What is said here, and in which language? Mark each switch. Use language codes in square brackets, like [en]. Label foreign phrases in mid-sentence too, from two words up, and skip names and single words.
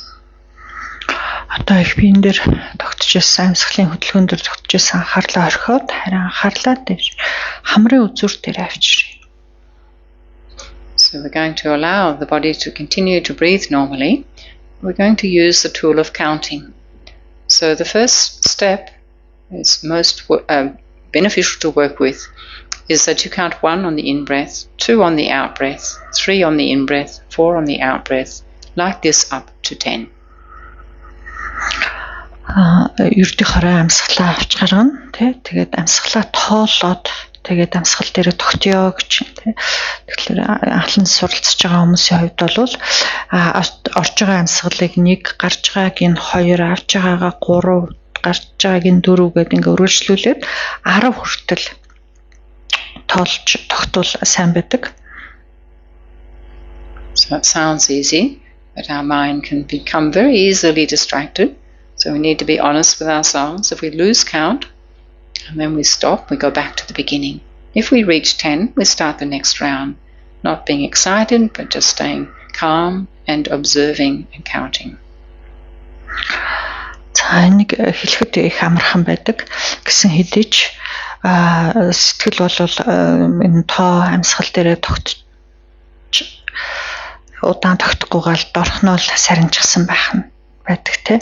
[mn] Одоо их биен дээр тогтож ирсэн амьсгалын хөдөлгөөн дээр тогтож ирсэн анхаарлаа орхиод харин анхаарлаа дээр хамрын үзүүр дээр авчиръя. [en] So we're going to allow the body to continue to breathe normally. We're going to use the tool of counting. So the first step is most beneficial to work with is that you count 1 on the in-breath, 2 on the out-breath, 3 on the in-breath, 4 on the out-breath, like this up to 10. [mn] Ердийн хорой амьсгалаа авч гаргана тий тэгээд амьсгалаа тоолоод тэгээд амьсгал дээр тогтёо гэж тий тэгэхээр анхлан суралцж байгаа хүмүүсийн хувьд бол орж байгаа амьсгалыг 1 гарч байгааг нь 2 авч байгаагаа 3 гарч байгааг нь 4 гэдэг ингээ өргөжлүүлээд 10 хүртэл тоолж тогтвол сайн байдаг. [en] So it sounds easy, but our mind can become very easily distracted. So we need to be honest with ourselves. If we lose count, and then we stop, we go back to the beginning. If we reach 10, we start the next round, not being excited, but just staying calm and observing and counting. [mn] За энийг хэлэхэд их амархан байдаг гэсэн хэдий ч сэтгэл бол энэ тоо амьсгал дээрээ удаан тогтохгүйгээр дорхнол сарнижсан байх нь байдаг тий.